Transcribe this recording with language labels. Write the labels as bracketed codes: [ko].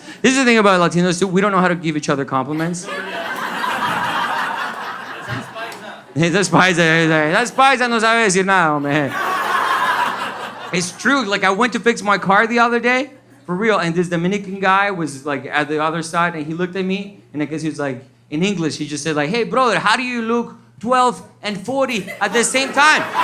[en] This is the thing about Latinos, too. We don't know how to give each other compliments. That's [es] paisa no sabe decir nada, hombre. [en] It's true. Like, I went to fix my car the other day, for real, and this Dominican guy was, at the other side, and he looked at me, and I guess he was in English, he just said, hey, brother, how do you look 12 and 40 at the same time?